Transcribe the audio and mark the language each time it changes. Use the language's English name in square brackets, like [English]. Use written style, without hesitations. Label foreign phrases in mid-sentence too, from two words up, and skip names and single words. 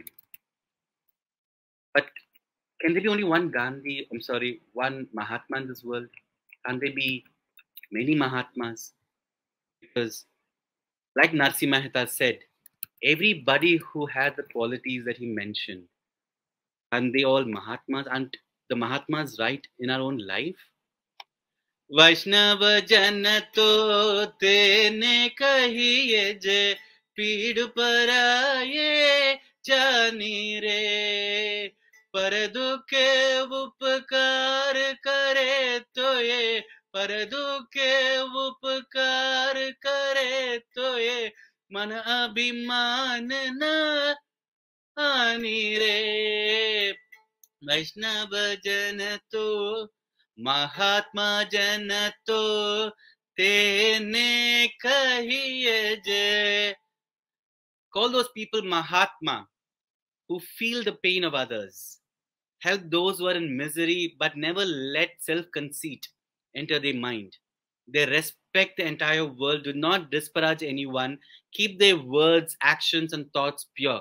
[English] But can there be only one one Mahatma in this world? Can there be many Mahatmas? Because like Narsi Mehta said, everybody who had the qualities that he mentioned, and they all Mahatmas, and the Mahatmas right in our own life? [Gujarati] વૈષ્ણવ જન તો તેને કહીએ જે પીડ પર આએ જાણી રે, પર દુઃખે ઉપકાર કરે તો યે, પર દુઃખે ઉપકાર કરે તો યે, મન અભિમાન ન આણી રે। વૈષ્ણવ જન તો મહાત્મા જન તો તેને કહીએ જે। [English] Call those people Mahatma, who feel the pain of others, help those who are in misery, but never let self-conceit enter their mind. They respect the entire world, do not disparage anyone, keep their words, actions, and thoughts pure.